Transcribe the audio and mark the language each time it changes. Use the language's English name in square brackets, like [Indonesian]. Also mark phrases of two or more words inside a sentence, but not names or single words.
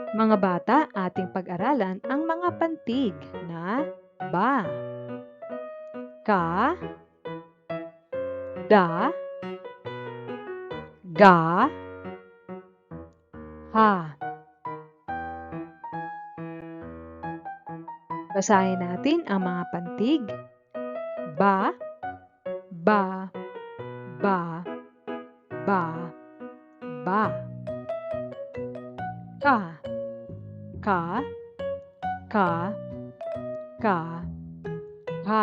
[Filipino] Mga bata, ating pag-aralan ang mga pantig na ba, ka, da, ga, ha. Basahin natin ang mga pantig. Ba, ba, ba, ba, ba. Ka, ka, ka, ka, ha.